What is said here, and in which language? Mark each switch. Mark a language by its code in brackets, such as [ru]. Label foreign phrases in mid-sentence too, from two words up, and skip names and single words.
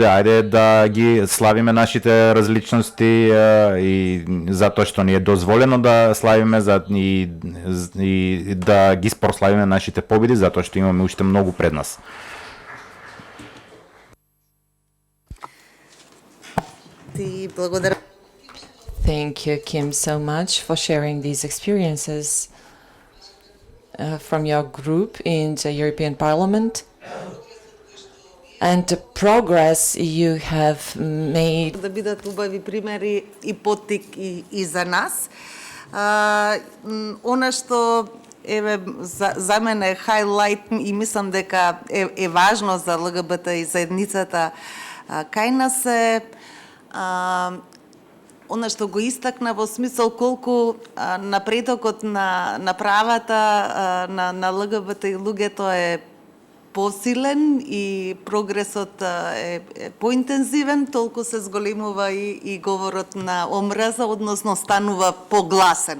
[mk] Ајде да ги славиме нашите различности и затоа што ни е дозволено да славиме и да ги прославиме нашите победи, затоа што имаме уште многу пред нас. и благодарам. [en] Thank you, Kim, so much for sharing these experiences from your group in the European Parliament and the progress you have made. [mk] Да бидат убави примери и поттик и за нас. Она што еве за мене хайлайт и мислам дека е важно за ЛГБТ и заедницата кај нас е она што го истакна во смисол колку напредокот на правата на ЛГБТ и луѓето е посилен и прогресот е поинтензивен, толку се зголемува и говорот на омраза, односно станува погласен.